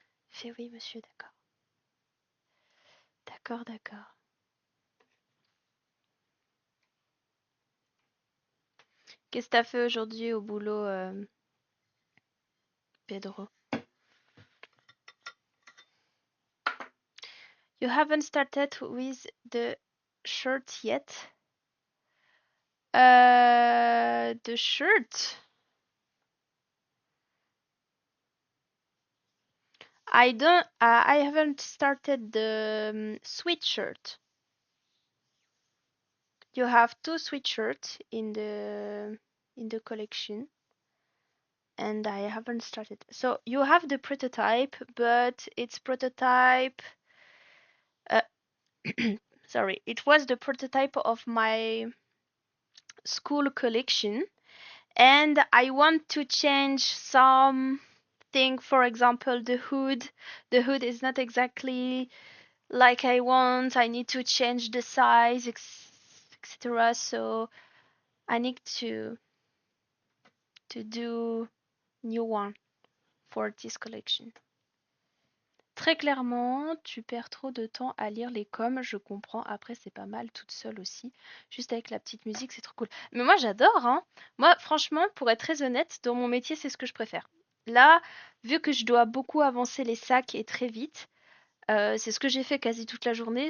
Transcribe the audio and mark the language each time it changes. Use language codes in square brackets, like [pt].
[fr] Je fais oui monsieur, d'accord. D'accord, d'accord. Qu'est-ce que t'as fait aujourd'hui au boulot, Pedro? [en] You haven't started with the shirt yet? The shirt? I haven't started the sweatshirt. You have two sweatshirts in the collection, and I haven't started. So you have the prototype, but it's prototype. Uh, sorry, it was the prototype of my school collection, and I want to change some thing. For example, the hood. The hood is not exactly like I want. I need to change the size, etc. So I need to do new one for this collection. [fr] Très clairement, tu perds trop de temps à lire les coms, je comprends. Après, c'est pas mal toute seule aussi. Juste avec la petite musique, c'est trop cool. Mais moi, j'adore, hein. Moi, franchement, pour être très honnête, dans mon métier, c'est ce que je préfère. Là, vu que je dois beaucoup avancer les sacs et très vite, c'est ce que j'ai fait quasi toute la journée.